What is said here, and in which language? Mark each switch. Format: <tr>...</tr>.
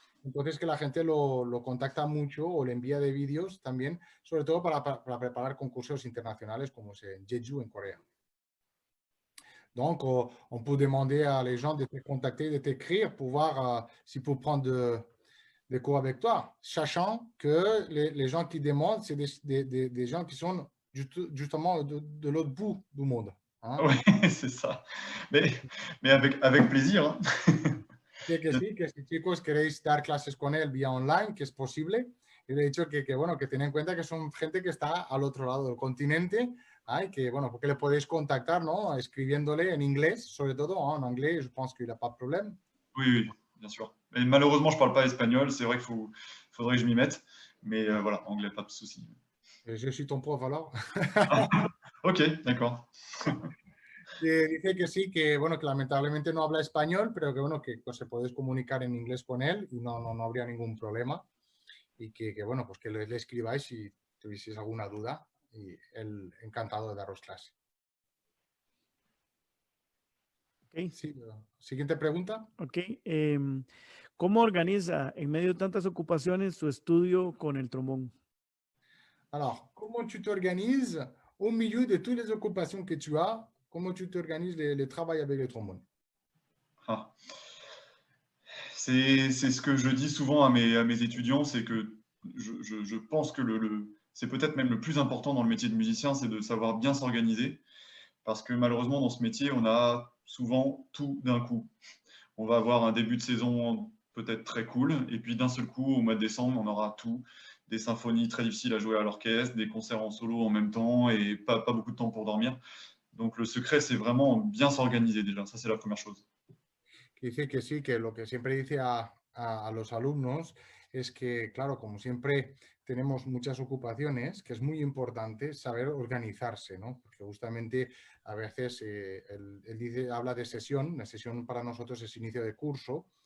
<es>Entonces, que la gente lo contacta mucho o le envía de vídeos también, sobre todo para preparar concursos internacionales como es en Jeju, en Corea.</es> <fr>Donc, on peut demander à les gens de te contacter, de t'écrire pour voir s'ils peuvent prendre des cours avec toi, sachant que les gens qui demandent, c'est des gens qui sont justement de l'autre bout du monde. Oui, c'est ça. Mais avec plaisir. Hein.</fr> <es>Que sí, que si chicos queréis dar clases con él vía online, que es posible. Y de hecho que tened en cuenta que son gente que está al otro lado del continente, que porque le podéis contactar, ¿no? Escribiéndole en inglés, sobre todo,</es> <fr>en anglais, je pense qu'il n'y a pas de problème. Oui, bien sûr. Et malheureusement, je ne parle pas espagnol, c'est vrai qu'il faudrait que je m'y mette, mais voilà, anglais, pas de souci. Je suis ton prof alors. Ok, d'accord.</fr> <es>Dice que sí, que bueno, que lamentablemente no habla español, pero que bueno, que pues, se podéis comunicar en inglés con él y no habría ningún problema. Y que bueno, pues que le escribáis si tuvieseis alguna duda y él encantado de daros clase. Ok, Sí, siguiente pregunta. ok. ¿Cómo organiza en medio de tantas ocupaciones su estudio con el trombón?</es> <fr>Alors, comment tu t'organises au milieu de toutes les occupations que tu as? Comment tu t'organises le travail avec le trombone? Ah. C'est ce que je dis souvent à mes étudiants, c'est que je pense que c'est peut-être même le plus important dans le métier de musicien, c'est de savoir bien s'organiser. Parce que malheureusement, dans ce métier, on a souvent tout d'un coup. On va avoir un début de saison peut-être très cool, et puis d'un seul coup, au mois de décembre, on aura tout. Des symphonies très difficiles à jouer à l'orchestre, des concerts en solo en même temps, et pas beaucoup de temps pour dormir. Donc le secret, c'est vraiment bien s'organiser déjà. Ça, c'est la première chose.</fr> <es>Dice que sí, que lo que siempre dice a los alumnos es que, claro, como siempre tenemos muchas ocupaciones, que es muy importante saber organizarse, ¿no? Porque justamente a veces él dice, habla de sesión, la sesión para nosotros es inicio de curso.</es>